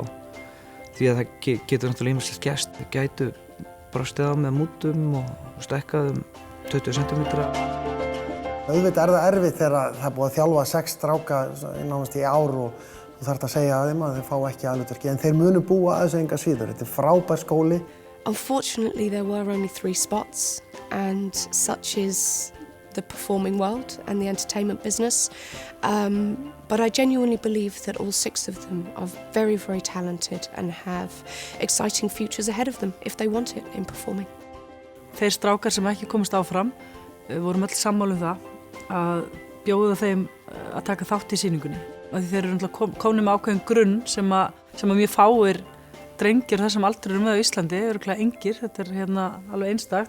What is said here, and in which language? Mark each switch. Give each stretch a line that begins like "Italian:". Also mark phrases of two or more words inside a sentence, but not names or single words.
Icelandic: Því að það getur náttúrulega ýmislegt gerst. Við gætu brostið á með mútum og stekkað 20 cm. Auðvitað er það erfitt þegar það er búið að þjálfa 6 stráka nánast í ár og þú þarft að segja að þeim að þeir fá ekki aðhlutverki. En þeir munu búa að þessu enga síður. Þetta er frábær skóli.
English: Unfortunately, there were only 3 spots, and such is the performing world and the entertainment business. But I genuinely believe that all 6 of them are very, very talented and have exciting futures ahead of them if they want it in performing.
Icelandic: Þeir strákar sem ekki komast áfram, við vorum öll sammála það að bjóða þeim að taka þátt í sýningunni. Því þeir eru komin með ákveðin grunn sem að mjög fáir drengir þessum aldri eru með á Íslandi, örugglega engir, þetta er hérna alveg einstakt.